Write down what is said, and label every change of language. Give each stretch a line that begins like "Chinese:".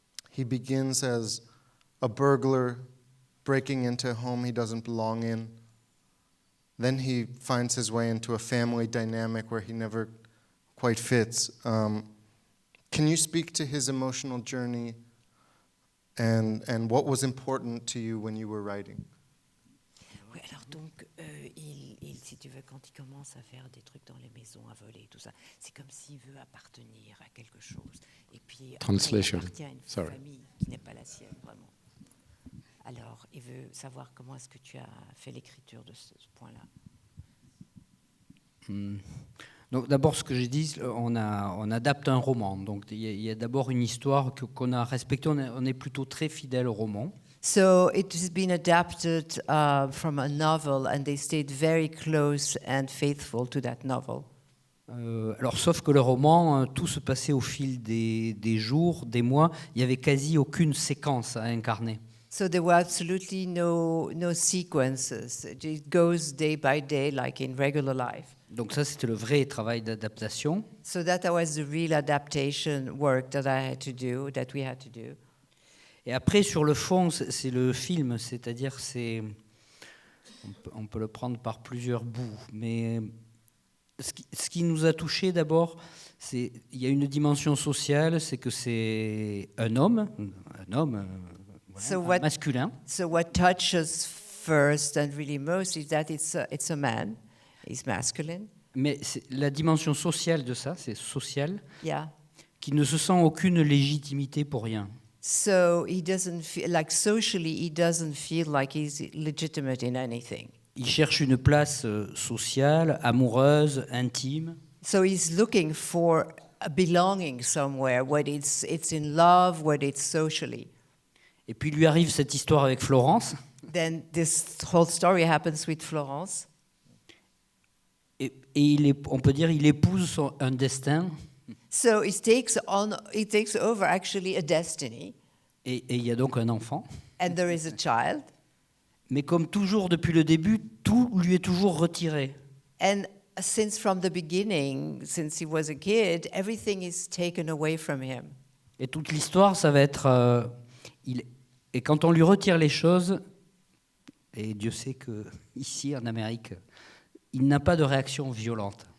English: He begins as a burglar breaking into a home he doesn't belong in. Then he finds his way into a family dynamic where he never quite fits. Can you speak to his emotional journey and what was important to you when you were writing?
French: Oui, alors donc, si tu veux, quand il commence à faire des trucs dans les maisons, à voler, tout ça, c'est comme s'il veut appartenir à quelque chose. Et puis, après,
English: Translation.
French: il appartient à une
English: Sorry.
French: famille qui n'est pas la sienne, vraiment. Alors, il veut savoir comment est-ce que tu as fait l'écriture de ce point-là. Donc d'abord, ce que j'ai dit, on adapte un roman. Donc il y a d'abord une histoire qu'on a respectée. On est plutôt très fidèle au roman.
English: So it has been adapted from a novel, and they stayed very close and faithful to that novel.
French: Alors, sauf que le roman, tout se passait au fil des jours, des mois. Il n'y avait quasi aucune séquence à incarner.
English: So there were absolutely no sequences. It goes day by day, like in regular life.
French: Donc ça, c'était le vrai travail d'adaptation.
English: So that was the real adaptation work that we had to do.
French: Et après, sur le fond, c'est le film, c'est-à-dire on peut le prendre par plusieurs bouts. Mais ce qui nous a touchés d'abord, il y a une dimension sociale, c'est que c'est un homme, voilà, masculin.
English: So what touches first and really most is that it's a man, he's masculine.
French: Mais la dimension sociale de ça, c'est social,
English: Yeah.
French: qui ne se sent aucune légitimité pour rien.
English: So he doesn't feel like socially he doesn't feel like he's legitimate in anything.
French: Il cherche une place sociale, amoureuse, intime.
English: So he's looking for a belonging somewhere, whether it's in love, whether it's socially.
French: Et puis lui arrive cette histoire avec Florence.
English: Then this whole story happens with Florence.
French: Et on peut dire il épouse un destin.
English: So he takes over actually a destiny.
French: Et il y a donc un enfant.
English: And there is a child.
French: Mais comme toujours depuis le début, tout lui est toujours retiré.
English: And since from the beginning, since he was a kid, everything is taken away from him.
French: Et toute l'histoire, ça va être... et quand on lui retire les choses, et Dieu sait que ici en Amérique, il n'a pas de réaction violente.